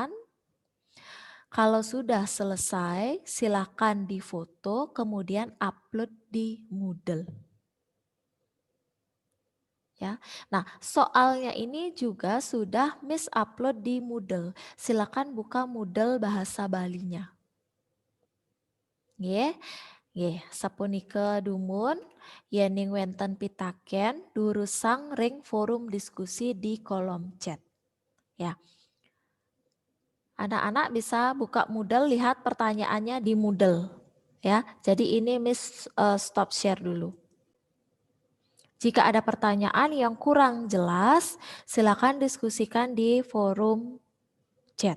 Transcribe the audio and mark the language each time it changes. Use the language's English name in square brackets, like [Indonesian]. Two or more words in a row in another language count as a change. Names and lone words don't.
[Indonesian] Kalau sudah selesai, silakan difoto, kemudian upload di Moodle. Ya, nah soalnya ini juga sudah Miss upload di Moodle. Silakan buka Moodle bahasa Balinya. [Balinese] Sapunika dumun yening wenten pitaken durusang ring forum diskusi [Indonesian] di kolom chat. [Balinese] Ya. [Indonesian] Anak-anak bisa buka Moodle, lihat pertanyaannya di Moodle. Ya, jadi ini Miss stop share dulu. Jika ada pertanyaan yang kurang jelas, silakan diskusikan di forum chat.